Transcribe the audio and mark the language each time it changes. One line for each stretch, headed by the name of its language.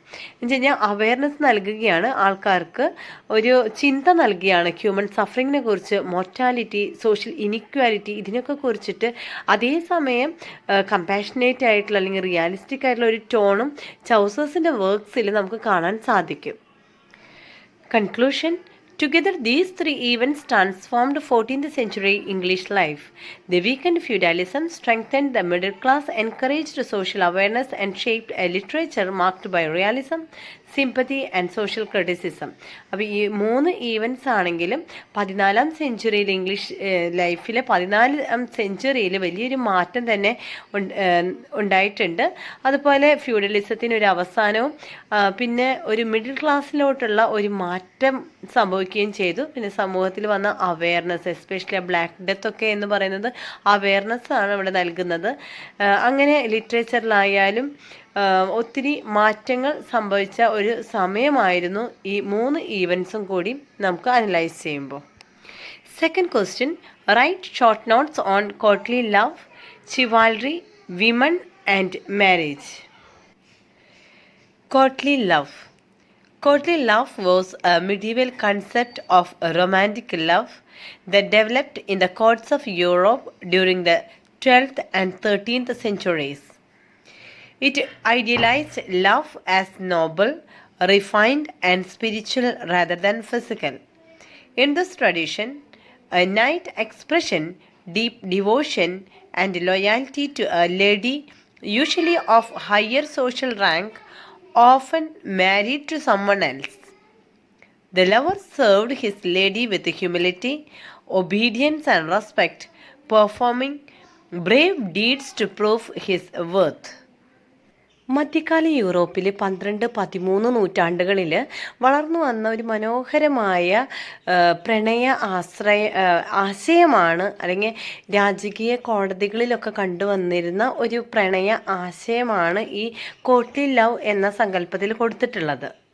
Malayalam: എന്ന് വെച്ച് കഴിഞ്ഞാൽ അവെയർനെസ് നൽകുകയാണ്, ആൾക്കാർക്ക് ഒരു ചിന്ത നൽകുകയാണ് ഹ്യൂമൻ സഫറിങ്ങിനെ കുറിച്ച്, മോർട്ടാലിറ്റി, സോഷ്യൽ ഇനിക്വാലിറ്റി ഇതിനൊക്കെ കുറിച്ചിട്ട്. അതേസമയം കമ്പാഷനേറ്റ് ആയിട്ടുള്ള അല്ലെങ്കിൽ റിയാലിസ്റ്റിക് ആയിട്ടുള്ള ഒരു ടോണും ചൗസേഴ്സിൻ്റെ വർക്ക്സിൽ നമുക്ക് കാണാൻ സാധിക്കും.
English: Conclusion: Together, these three events transformed 14th century English life. They weakened feudalism, strengthened the middle class, encouraged social awareness, and shaped a literature marked by realism, sympathy and social criticism.
Malayalam: അപ്പോൾ ഈ 3 events ആണെങ്കിലും 14ാം സെഞ്ച്വറിയിൽ English ലൈഫിലെ 14ാം സെഞ്ച്വറിയിൽ വലിയൊരു മാറ്റം തന്നെ ഉണ്ടായിട്ടുണ്ട്. അതുപോലെ ഫ്യൂഡലിസത്തിന് ഒരു അവസാനവും പിന്നെ ഒരു മിഡിൽ ക്ലാസ്സിലോട്ടുള്ള ഒരു മാറ്റം സംഭവിക്കുകയും ചെയ്തു. പിന്നെ സമൂഹത്തിൽ വന്ന അവെയർനെസ്, എസ്പെഷ്യലി ബ്ലാക്ക് ഡെത്ത് ഒക്കെ എന്ന് പറയുന്നത് അവെയർനെസ് ആണ് ഇവിടെ നൽകുന്നത്. അങ്ങനെ ലിറ്ററേച്ചറിലായാലും ഒത്തിരി മാറ്റങ്ങൾ സംഭവിച്ച ഒരു സമയമായിരുന്നു ഈ 3 ഈവൻറ്റ്സും കൂടി നമുക്ക് അനലൈസ് ചെയ്യുമ്പോൾ.
English: Second question: write short notes on courtly love, chivalry, women and marriage. Courtly love. Courtly love was a medieval concept of romantic love that developed in the courts of Europe during the 12th and 13th centuries. It idealized love as noble, refined, and spiritual rather than physical. In this tradition, a knight expression deep devotion and loyalty to a lady, usually of higher social rank, often married to someone else. The lover served his lady with humility, obedience, and respect, performing brave deeds to prove his worth.
Malayalam: മധ്യകാല യൂറോപ്പിൽ 12-13 നൂറ്റാണ്ടുകളിൽ വളർന്നു വന്ന ഒരു മനോഹരമായ പ്രണയ ആശയമാണ്, അല്ലെങ്കിൽ രാജകീയ കോടതികളിലൊക്കെ കണ്ടുവന്നിരുന്ന ഒരു പ്രണയ ആശയമാണ് ഈ കോർട്ട്ലി ലവ് എന്ന സങ്കല്പത്തിൽ കൊടുത്തിട്ടുള്ളത്.